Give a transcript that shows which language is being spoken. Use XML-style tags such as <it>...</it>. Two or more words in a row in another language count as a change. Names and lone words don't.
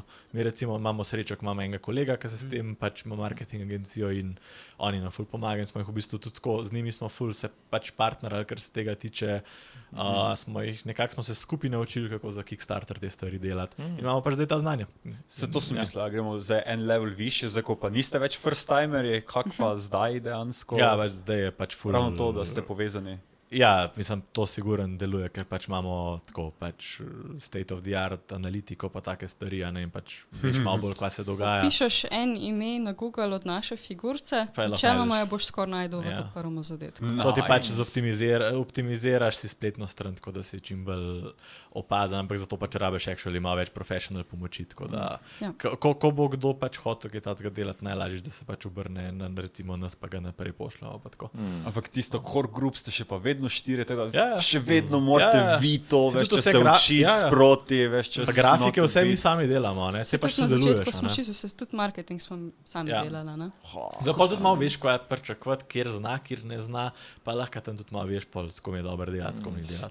<sl>Mi recimo imamo srečo, ko imamo enega kolega, ki se s tem pač ima marketing agencijo in oni nam ful pomagajo in smo jih v bistvu tudi tako, z njimi smo ful se pač partnerali, kar se tega tiče, nekako smo se skupaj naučili, kako za Kickstarter te stvari delati in imamo pač zdaj ta znanja. Zato sem mislil, da gremo za en level više, zdaj ko pa niste več</sl> <en>first timerji,</en> <sl>kak pa zdaj dejansko? Ja, pač zdaj je pač ful. Ravno to, da ste povezani. Ja, mislim, to siguren deluje, ker pač imamo tako pač</sl> <en>state of the art</en> <sl>analitiko pa take stvari, a ne, in pač veš malo bolj, kaj se dogaja. Pišeš en ime na Google od naše figurce, Pa je lahko načeloma najdeš. jo boš skoraj najdel v Ja. to prvem zadetku. To ti pač optimiziraš si spletno stran, tako da si čim bolj opazen, ampak zato pač rabiš actually malo več professional pomoči. Tako da, Ja. ko bo kdo pač hotel kaj takega delati, najlažje, da se pač obrne na recimo nas, pa ga naprej pošljamo. Pa tako. Ampak tisto</sl> <en>core group</en> <sl>ste še pa vedno 4, tako da Ja. še vedno morate Ja. vi to, Saj veš, tudi če vse se gra- učiti ja, ja. sproti, veš, če Pa grafike vse mi sami delamo, ne? Se Saj pač tudi na začetku sodeluješ. smo a ne. čisto vse, tudi marketing smo sami Ja. delali. Ne? Da pa tudi malo veš, kaj pričakovati, kjer zna, kjer ne zna, pa lahko tam tudi malo veš, s kom je dobro delati, s kom ni delati.</sl>